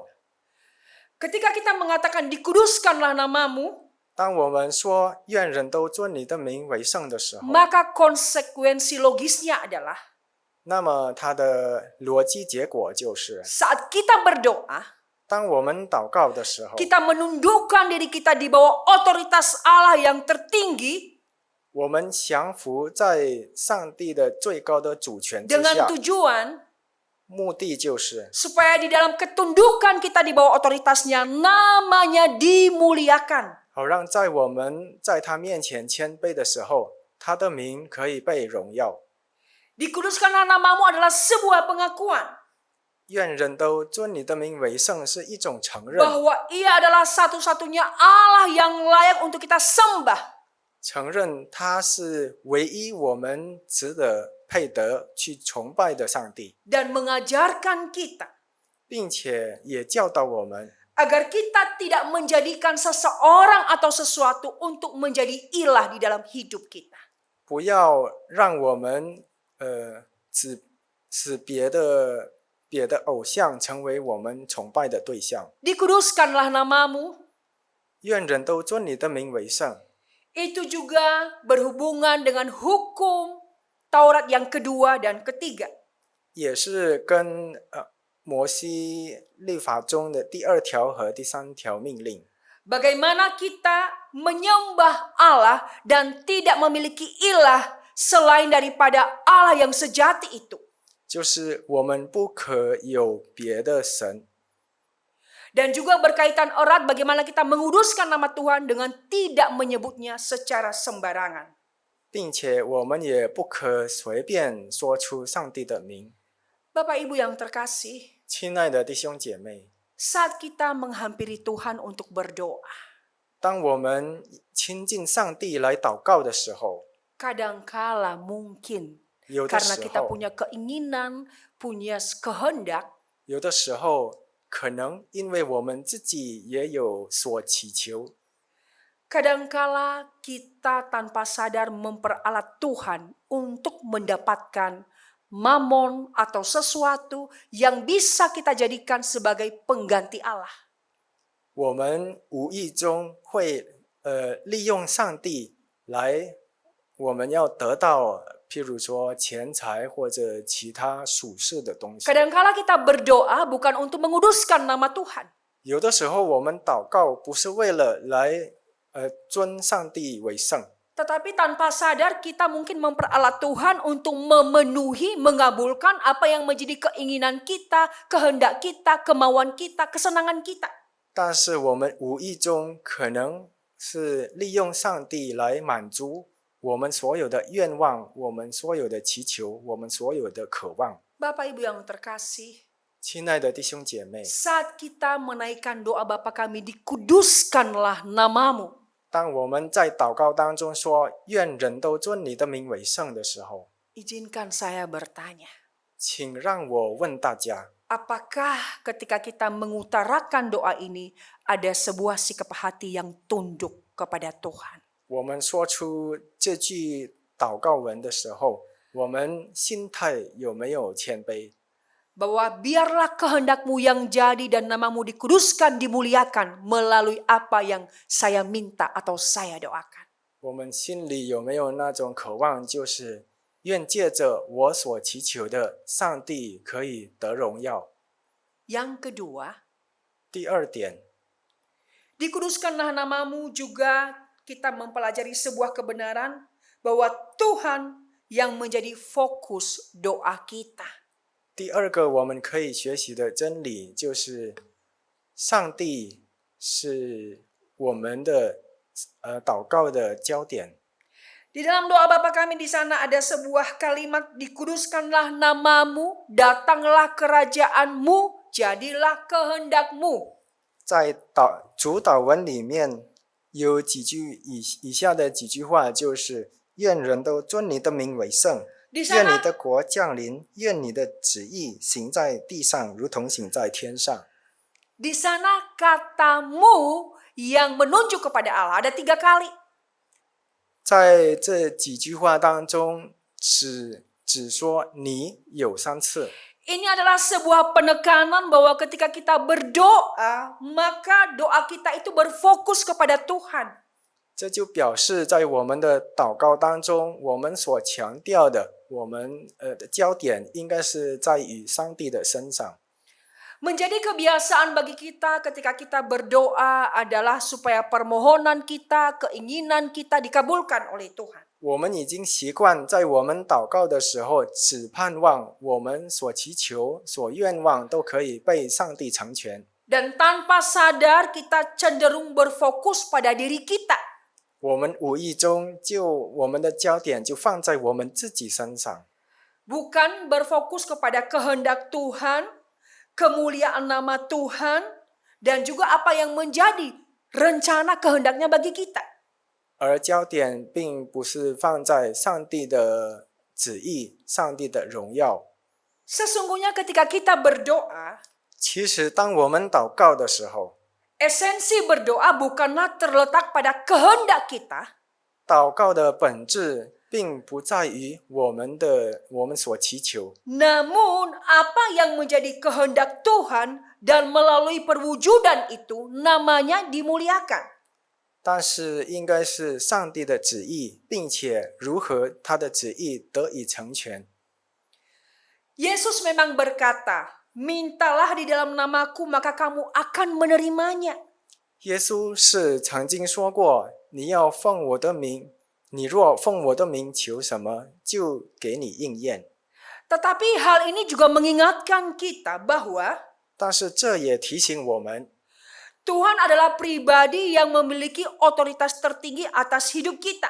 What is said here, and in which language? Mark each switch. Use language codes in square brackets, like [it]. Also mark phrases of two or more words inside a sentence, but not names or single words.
[id] Ketika kita mengatakan dikuduskanlah namamu, [zh] 当我们说愿人都尊你的名为圣的时候， [id] maka konsekuensi logisnya adalah [zh] 那么它的逻辑结果就是， [id] saat kita berdoa, [zh] 当我们祷告的时候， [id] kita menundukkan diri kita di bawah otoritas Allah yang tertinggi [zh] 我们降服在上帝的最高的主权之 [id] dengan [zh] 下， [id] tujuan [zh] 目的就是 [id] supaya di dalam ketundukan kita di bawah otoritasnya namanya dimuliakan. [zh] 好让在我们在他面前谦卑的时候，他的名可以被荣耀。 [id] Dikuduskanlah namamu adalah sebuah pengakuan [zh] 愿人都尊你的名为圣是一种承认， [id] bahwa Ia adalah satu-satunya Allah yang layak untuk kita sembah. [zh] 承认他是唯一我们值得配得去崇拜的上帝， [id] Dan mengajarkan kita [zh] 并且也教导我们， [id] agar kita tidak menjadikan seseorang atau sesuatu untuk menjadi ilah di dalam hidup kita. [zh] 不要让我们使别的偶像成为我们崇拜的对象。 [id] Dikuduskanlah namamu, [zh] 愿人都尊你的名为圣， [id] itu juga berhubungan dengan hukum Taurat yang kedua dan ketiga. [zh] 也是跟摩西律法中的第2条和第3条命令。 [id] Bagaimana kita menyembah Allah dan tidak memiliki ilah selain daripada Allah yang sejati itu. [zh] 就是我们不可有别的神， [id] Dan juga berkaitan erat bagaimana kita menguduskan nama Tuhan dengan tidak menyebutnya secara sembarangan. [zh] 并且我们也不可随便说出上帝的名。 [id] Bapak Ibu yang terkasih, [zh] 亲爱的弟兄姐妹， [id] saat kita menghampiri Tuhan untuk berdoa, [zh] 当我们亲近上帝来祷告的时候， [id] kadangkala mungkin [zh] 有的 [id] karena [zh] 时 [id] kita [zh] 候， [id] punya keinginan, punya kehendak, [zh] 有的时候可能因为我们自己也有所祈求， [id] kadangkala kita tanpa sadar memperalat Tuhan untuk mendapatkan mamon atau sesuatu yang bisa kita jadikan sebagai pengganti Allah. [zh] 我们无意中会利用上帝来，我们要得到，譬如说钱财或者其他属世的东西。 [id] Kadangkala kita berdoa bukan untuk menguduskan nama Tuhan, [zh] 有的时候我们祷告不是为了来尊上帝为圣， [id] tetapi tanpa sadar kita mungkin memperalat Tuhan untuk memenuhi, mengabulkan apa yang menjadi keinginan kita, kehendak kita, kemauan kita, kesenangan kita. [zh] 但是我们无意中可能是利用上帝来满足我们所有的愿望，我们所有的祈求，我们所有的渴望。 [id] Bapak Ibu yang terkasih, [zh] 亲爱的弟兄姐妹， [id] saat kita menaikkan doa Bapa kami, dikuduskanlah namamu. [zh] 当我们在祷告当中说愿人都尊你的名为圣的时候， [id] Izinkan saya bertanya, [zh] 请让我问大家， [id] apakah ketika kita mengutarakan doa ini ada sebuah sikap hati yang tunduk kepada Tuhan? [zh] 我们说出这句祷告文的时候，我们心态有没有谦卑？ [id] Bahwa biarlah kehendakmu yang jadi dan namamu dikuduskan, dimuliakan melalui apa yang saya minta atau saya doakan. [zh] 我们心里有没有那种渴望，就是愿借着我所祈求的，上帝可以得荣耀。 [id] Yang kedua, [zh] 第二点， [id] dikuduskanlah namamu juga kita mempelajari sebuah kebenaran bahwa Tuhan yang menjadi fokus doa kita. [zh] 第二个我们可以学习的真理就是上帝是我们的祷告的焦点。 [id] Di dalam doa Bapa kami di sana ada sebuah kalimat, dikuduskanlah namamu, datanglah kerajaanmu, jadilah kehendakmu. [zh] 在主祷文里面有以下的几句话，就是愿人都尊你的名为圣， [id] Di [zh] 愿你 [id] sana [zh] 的国降临，愿你的旨意行在地上，如同行在天上。 [id] Di sana katamu yang menunjuk kepada Allah ada 3 kali. [zh] 在这几句话当中，只说你有3次。 [id] Ini adalah sebuah penekanan bahwa ketika kita berdoa, maka doa kita itu berfokus kepada Tuhan. [zh] 这就表示在我们的祷告当中，我们所强调的，我们的焦点应该是在于上帝的身上。 [id] Menjadi kebiasaan bagi kita ketika kita berdoa adalah supaya permohonan kita, keinginan kita dikabulkan oleh Tuhan. [zh] 我们已经习惯在我们祷告的时候，只盼望我们所祈求、所愿望都可以被上帝成全。 [id] Dan tanpa sadar kita cenderung berfokus pada diri kita. [zh] 我们无意中我们的焦点就放在我们自己身上， [id] Bukan berfokus kepada kehendak Tuhan, kemuliaan nama Tuhan, dan juga apa yang menjadi rencana kehendaknya bagi kita. [zh] 而焦点并不是放在上帝的旨意、上帝的荣耀。 [id] Sesungguhnya ketika kita berdoa, [zh] 其实，当我们祷告的时候， [id] esensi berdoa bukanlah terletak pada kehendak kita, [zh] 祷告的本质并不在于我们所祈求， [id] namun apa yang menjadi kehendak Tuhan dan melalui perwujudan itu namanya dimuliakan. [zh] 但是应该是上帝的旨意，并且如何他的旨意得以成全。 [id] Yesus memang berkata, mintalah di dalam namaku maka kamu akan menerimanya. [zh] 耶稣是曾经说过：“你要奉我的名，你若奉我的名求什么，就给你应验。” [id] Tetapi hal ini juga mengingatkan kita bahwa [zh] 但是这也提醒我们， [id] Tuhan adalah pribadi yang memiliki otoritas tertinggi atas hidup kita.